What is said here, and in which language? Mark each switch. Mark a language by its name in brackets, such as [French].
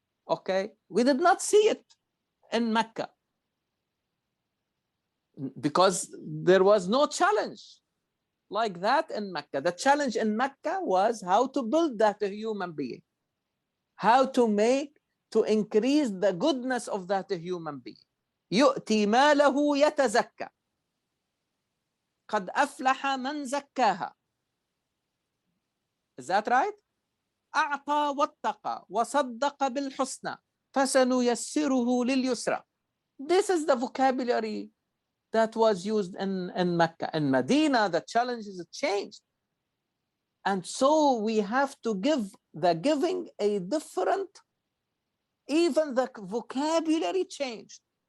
[English] Okay, we did not see it in Mecca because there was no challenge like that in Mecca. The challenge in Mecca was how to build that human being, how to increase the goodness of that human being. [Arabic] يؤتي ماله يتزكى قد أفلح من زكاها. [English] Is that right? [Arabic] أعطى واتقى وصدق بالحسنى فسنيسره لليسرى. [English] This is the vocabulary that was used in Mecca. In Medina, the challenge is changed. And so we have to give the giving a different, even the vocabulary changed.